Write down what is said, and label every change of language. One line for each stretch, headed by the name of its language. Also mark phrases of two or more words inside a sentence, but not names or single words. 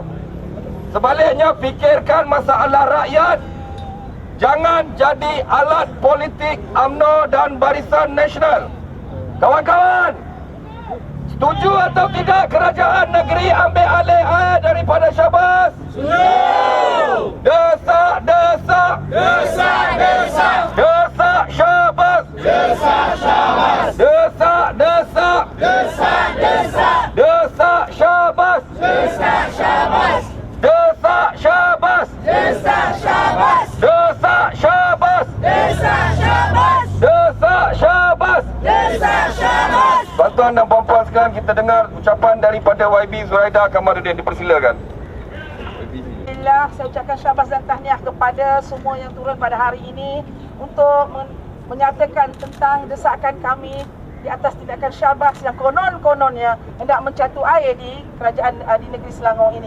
Malay: Sebaliknya, fikirkan masalah rakyat. Jangan jadi alat politik UMNO dan Barisan Nasional. Kawan-kawan, setuju atau tidak kerajaan negeri ambil alih air daripada Syahbaz? Setuju! Desak, desak! Desak, desak! Desak Syahbaz! Desak Syahbaz! Desak, desak! Desak, desak! Desak Syahbaz! Desak Syahbaz! Desak Syahbaz! Desak Syahbaz! Desak Syahbaz! Desak Syahbaz! Desak Syahbaz! Desak Syahbaz! Tuan-tuan dan puan-puan sekalian, kita dengar ucapan daripada YB Zuraida Kamarudin. Dipersilakan. Alhamdulillah, saya ucapkan syabas dan tahniah kepada semua yang turun pada hari ini untuk menyatakan tentang desakan kami di atas tindakan Syahbaz yang konon-kononnya hendak mencatu air di kerajaan di negeri Selangor ini.